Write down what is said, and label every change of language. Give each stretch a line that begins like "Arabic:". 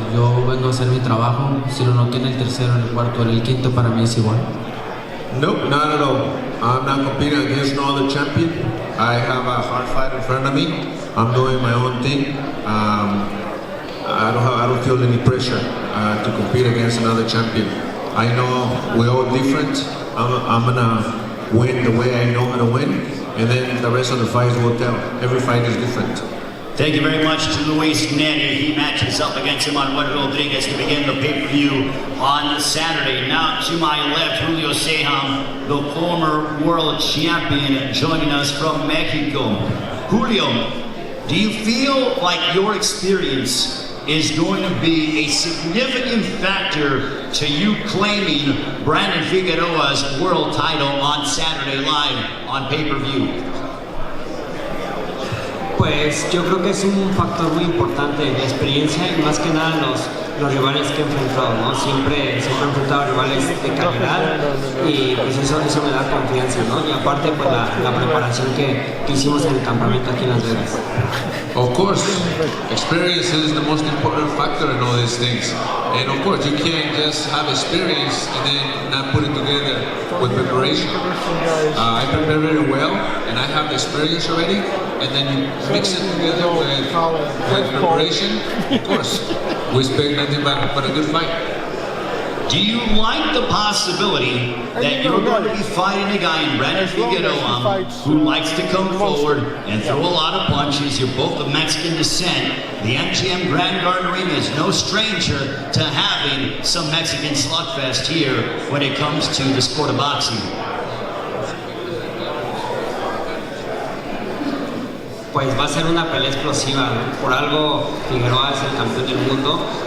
Spanish: Yo vengo a hacer mi trabajo, si lo noquea en el tercero, en el cuarto, en el quinto, para mí es igual.
English: Nope, not at all. I'm not competing against no other champion. I have a hard fight in front of me. I'm doing my own thing. I don't feel any pressure to compete against another champion. I know we're all different. I'm gonna win the way I know how to win, and then the rest of the fights will tell. Every fight is different. Thank you very much to Luis Nery. He matches up against Manuel Rodriguez to begin the pay-per-view on Saturday. Now to my left, Julio Sejam, the former world champion, joining us from Mexico. Julio, do you feel like your experience is going to be a significant factor to you claiming Brandon Figueroa's world title on Saturday live on pay-per-view?
Spanish: Pues yo creo que es un factor muy importante de experiencia y más que nada los rivales que he enfrentado, ¿no? Siempre he enfrentado rivales de calidad y pues eso me da confianza, ¿no? Y aparte pues la preparación que hicimos en el campamento aquí en Las Vegas.
English: Of course, experience is the most important factor in all these things. And of course, you can't just have experience and then not put it together with preparation. I prepare very well, and I have the experience already, and then you mix it together with preparation. Of course, we expect nothing but a good fight. Do you like the possibility that you're going to be fighting a guy in Brandon Figueroa who likes to come forward and throw a lot of punches? You're both of Mexican descent. The MGM Grand Arena is no stranger to having some Mexican slugfest here when it comes to the sport of boxing.
Spanish: Pues va a ser una pelea explosiva, ¿no? Por algo Figueroa es el campeón del mundo.